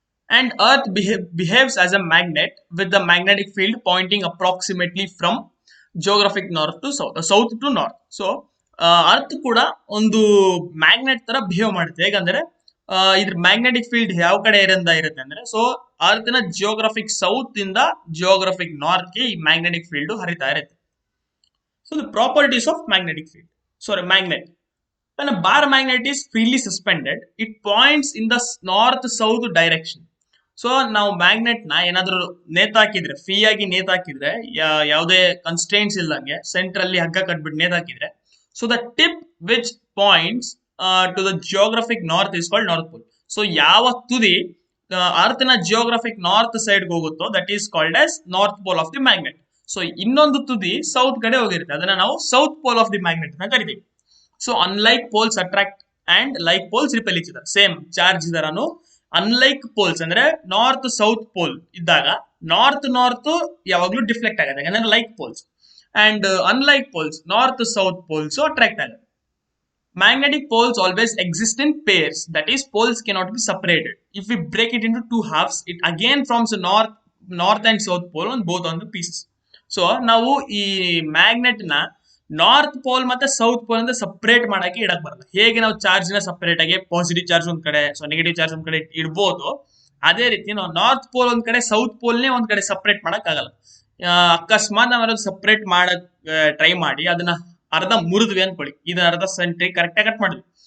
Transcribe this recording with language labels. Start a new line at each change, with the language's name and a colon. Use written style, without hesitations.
English: And Earth behaves as a magnet with the magnetic field pointing approximately from geographic north to south to north.
Kannada: So earth ಕೂಡ ಒಂದು magnet ತರ behave ಮಾಡುತ್ತೆ. ಹೇಗಂದ್ರೆ ಇದ್ರ magnetic field ಯಾವ ಕಡೆ ಇರುತ್ತೆ ಅಂದ್ರೆ, ಸೊ ಅರ್ತ್ ನ ಜಿಯೋಗ್ರಫಿಕ್ ಸೌತ್ ಇಂದ ಜಿಯೋಗ್ರಫಿಕ್ ನಾರ್ತ್ ಗೆ ಈ ಮ್ಯಾಗ್ನೆಟಿಕ್ ಫೀಲ್ಡ್ ಹರಿತಾ ಇರುತ್ತೆ.
English: So the properties of magnet. When a bar magnet is freely suspended, it points in the north-south direction.
Kannada: So ನಾವು ಮ್ಯಾಗ್ನೆಟ್ ನ ಏನಾದ್ರೂ ನೇತಾಕಿದ್ರೆ, ಫ್ರೀ ಆಗಿ ನೇತಾಕಿದ್ರೆ, ಯಾವುದೇ ಕನ್ಸ್ಟ್ರೇಂಟ್ಸ್ ಇಲ್ಲಂಗೆ ಸೆಂಟರ್ ಅಲ್ಲಿ ಹಗ್ಗ ಕಟ್ಬಿಟ್ಟು ನೇತಾಕಿದ್ರೆ,
English: So the tip which points to the geographic north is called north pole.
Kannada: So ಯಾವ ತುದಿ ಅರ್ತ್ ನ ಜಿಯೋಗ್ರಫಿಕ್ ನಾರ್ತ್ ಸೈಡ್ ಹೋಗುತ್ತೋ
English: That is called as north pole of the magnet.
Kannada: So ಇನ್ನೊಂದು ತುದಿ ಸೌತ್ ಕಡೆ ಹೋಗಿರುತ್ತೆ, ಅದನ್ನ ನಾವು south pole of the magnet ಅಂತ ಕರಿತೀವಿ.
English: So unlike poles attract and like poles repel each other.
Kannada: Same charge ಇದರನು unlike poles ಅಂದ್ರೆ ನಾರ್ತ್ ಸೌತ್ ಪೋಲ್ ಇದ್ದಾಗ ನಾರ್ತ್ ಯಾವಾಗ್ಲೂ ಡಿಫ್ಲೆಕ್ಟ್ ಆಗುತ್ತೆ, ಯಾಕಂದ್ರೆ like poles. And unlike poles north south poles attract ಆಗುತ್ತೆ.
English: Magnetic poles always exist in pairs, that is poles cannot be separated. If we break it into two halves, it again forms a north and south pole on both on the pieces.
Kannada: So ನಾವು ಈ magnet ನ north pole ಮತ್ತೆ south pole ಅಂತ separate ಮಾಡಕ್ಕೆ ಇಡಕ್ ಬರಲ್ಲ. ಹೇಗೆ ನಾವು charge ನ ಸಪರೇಟ್ ಆಗಿ ಪಾಸಿಟಿವ್ ಚಾರ್ಜ್ ಒಂದ್ ಕಡೆ, ಸೊ ನೆಗೆಟಿವ್ ಚಾರ್ಜ್ ಒಂದ್ ಕಡೆ ಇಡ್ಬೋದು, ಅದೇ ರೀತಿ ನಾವು ನಾರ್ತ್ ಪೋಲ್ ಒಂದ್ ಕಡೆ, ಸೌತ್ ಪೋಲ್ನೇ ಒಂದ್ ಕಡೆ ಸಪರೇಟ್ ಮಾಡಕ್ ಆಗಲ್ಲ. ಅಕಸ್ಮಾತ್ ನಾವ್ ಸಪರೇಟ್ ಮಾಡಕ್ ಟ್ರೈ ಮಾಡಿ ಅದನ್ನ ಅರ್ಧ ಮುರಿದ್ವಿ ಅನ್ಕೊಳ್ಳಿ, ಇದನ್ನ ಅರ್ಧ ಸೆಂಟ್ರಿ ಕರೆಕ್ಟ್ ಕಟ್ ಮಾಡಿದ್ವಿ.